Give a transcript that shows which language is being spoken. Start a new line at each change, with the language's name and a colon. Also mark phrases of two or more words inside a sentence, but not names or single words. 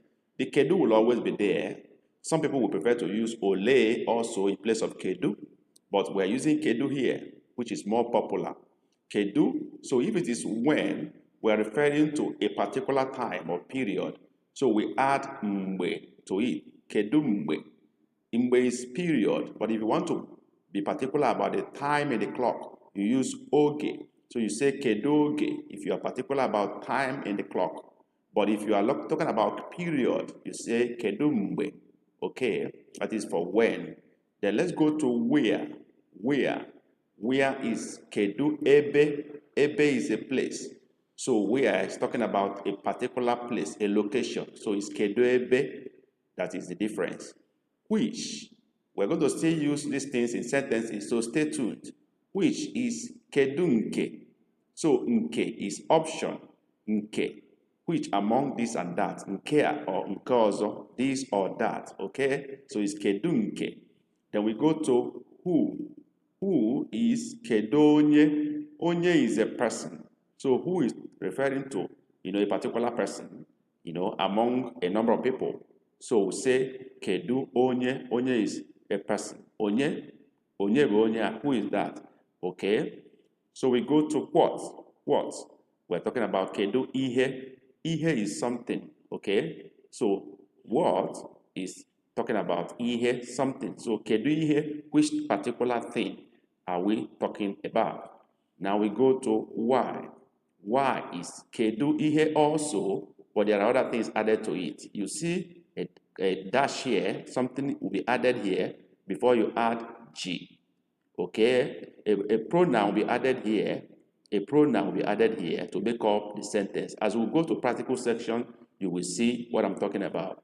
English: The Kedu will always be there. Some people will prefer to use Ole also in place of Kedu, but we're using Kedu here, which is more popular. Kedu, so if it is when, we're referring to a particular time or period. So we add mbe to it.
Igbo: Kedu mbe.
English: Mbe is period, but if you want to be particular about the time in the clock, you use oge. So you say
Igbo: kedu oge
English: if you are particular about time in the clock. But if you are talking about period, you say
Igbo: kedu mbe.
English: Okay, that is for when. Then let's go to where. Where? Where is
Igbo: Kedu Ebe?
English: Ebe is a place. So where is talking about a particular place, a location. So it's
Igbo: Kedu Ebe.
English: That is the difference. Which? We're going to still use these things in sentences, so stay tuned. Which is
Igbo: Kedu Nke.
English: So Nke is option. Nke. Which among this and that,
Igbo: nke or nke ọzọ,
English: this or that, okay? So it's
Igbo: kedu nke.
English: Then we go to who. Who is
Igbo: kedu onye?
English: Onye is a person. So who is referring to, a particular person, among a number of people. So we say
Igbo: kedu onye.
English: Onye is a person.
Igbo: Onye bụ onye.
English: Who is that? Okay? So we go to what? What? We're talking about
Igbo: kedu ihe.
English: Ihe is something, okay? So what is talking about
Igbo: ihe, something. So kedu ihe,
English: which particular thing are we talking about? Now we go to why. Why is
Igbo: kedu ihe
English: also, but there are other things added to it. You see a dash here, something will be added here before you add G. Okay? A pronoun will be added here. A pronoun will be added here to make up the sentence. As we go to practical section, you will see what I'm talking about.